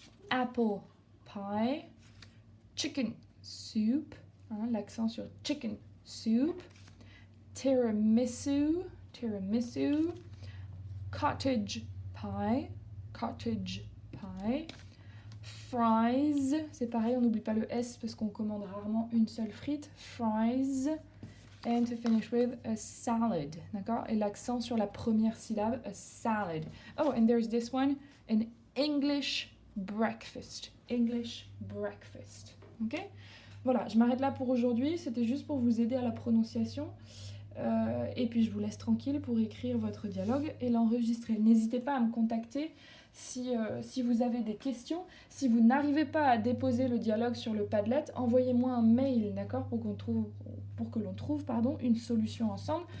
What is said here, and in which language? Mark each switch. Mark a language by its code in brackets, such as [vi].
[en] Apple pie. Chicken soup, [fr] hein, l'accent sur [en] chicken soup. Tiramisu, tiramisu. Cottage pie, cottage pie. [fr] Fries, c'est pareil, on n'oublie pas le S parce qu'on commande rarement une seule frite. [en] Fries. And to finish with a salad, d'accord? [fr] Et l'accent sur la première syllabe, a salad. [en] Oh, and there's this one, an English breakfast. English breakfast. Ok? [fr] Voilà, je m'arrête là pour aujourd'hui. C'était juste pour vous aider à la prononciation. Et puis je vous laisse tranquille pour écrire votre dialogue et l'enregistrer. N'hésitez pas à me contacter si vous avez des questions. Si vous n'arrivez pas à déposer le dialogue sur le Padlet, envoyez-moi un mail, d'accord, pour que l'on trouve une solution ensemble.